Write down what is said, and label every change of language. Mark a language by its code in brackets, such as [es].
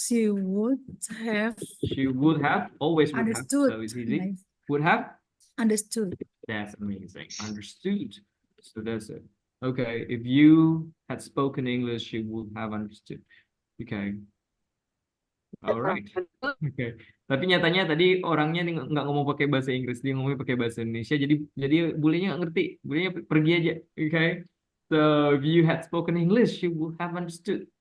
[en] would have. Always would understood. have. So it's easy. Would have understood. That's amazing. Understood. So that's it. Okay. If you had spoken English, you would have understood. Okay. All right. Okay. [id] Tapi nyatanya tadi orangnya nggak ngomong pakai bahasa Inggris, dia ngomong pakai bahasa Indonesia. Jadi bulenya nggak ngerti, bulenya pergi aja. Okay. [en] So if you had spoken English, you would have understood.